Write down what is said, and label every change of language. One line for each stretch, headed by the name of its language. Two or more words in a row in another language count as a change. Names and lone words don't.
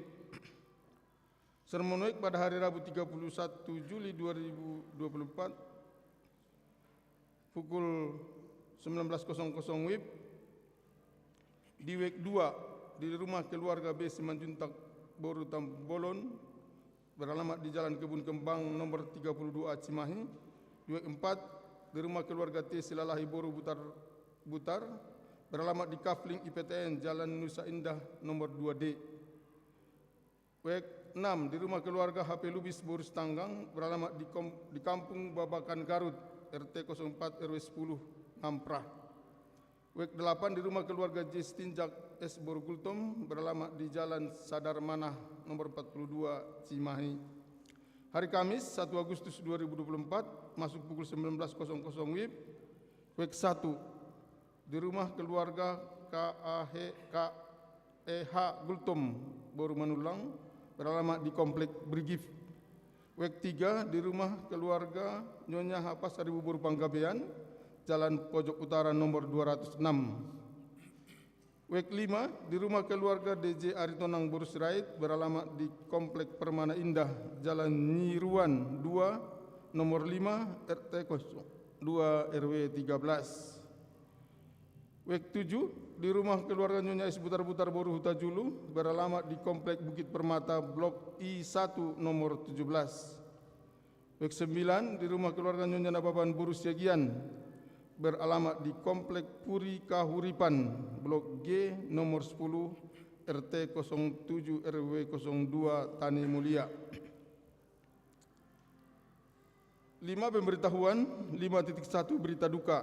Indonesian: Sermon Week pada hari Rabu 31 Juli 2024 pukul 19.00 WIB di Week 2 di rumah keluarga B. Simanjuntak Boru Tambolon beralamat di Jalan Kebun Kembang nomor 32A Cimahi. Di Week 4 di rumah keluarga T. Silalahi Boru Butar beralamat di Kafling IPTN Jalan Nusa Indah nomor 2D. Week 6 di rumah keluarga HP Lubis Boru Tanggang beralamat di Kampung Babakan Garut RT 04 RW 10 Ngamprah. Week 8 di rumah keluarga J. Stinjak S. Boru Gultom beralamat di Jalan Sadar Manah nomor 42 Cimahi. Hari Kamis 1 Agustus 2024 masuk pukul 19.00 WIB. Week 1 di rumah keluarga KEH Gultom Boru Manulang beralamat di Komplek Brigif. Week 3 di rumah keluarga Nyonya H. Pasar Ibu Boru Panggabean Jalan Pojok Utara nomor 206. Week 5 di rumah keluarga DJ Aritonang Boru Sirait beralamat di Komplek Permana Indah Jalan Nyiruan 2 nomor 5 RT 2 RW 13. Week 7 di rumah keluarga Nyonya S. Butar-Butar Boru Hutajulu beralamat di Komplek Bukit Permata Blok I1 nomor 17. Week 9 di rumah keluarga Nyonya Nababan Boru Siagian beralamat di Komplek Puri Kahuripan Blok G nomor 10 RT 07 RW 02 Tani Mulia. 5 pemberitahuan. 5.1 berita duka.